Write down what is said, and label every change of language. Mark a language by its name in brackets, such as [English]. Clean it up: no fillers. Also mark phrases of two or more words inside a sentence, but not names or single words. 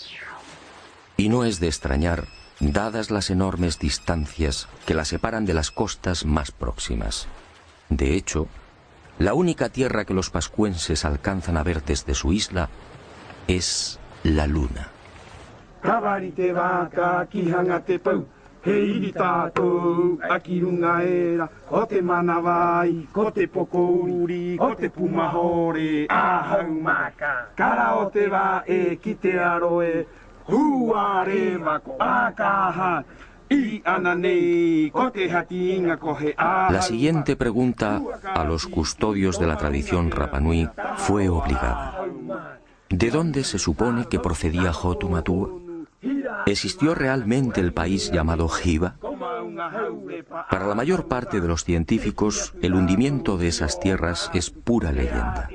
[Spanish] Y no es de extrañar, dadas las enormes distancias que la separan de las costas más próximas. De hecho, la única tierra que los pascuenses alcanzan a ver desde su isla es la luna. [Rapanui] Hei tātou, aki runga era, o te manawai, ko te pokouri, ko te pumahore, ahau maka. Kara o te wā e ki te aroe, hua rewa ko akaha, I ananei, ko te hati inga ko he ahau. [Spanish] La siguiente pregunta a los custodios de la tradición Rapanui fue obligada. ¿De dónde se supone que procedía Hotu Matua? ¿Existió realmente el país llamado Giva? Para la mayor parte de los científicos, el hundimiento de esas tierras es pura leyenda.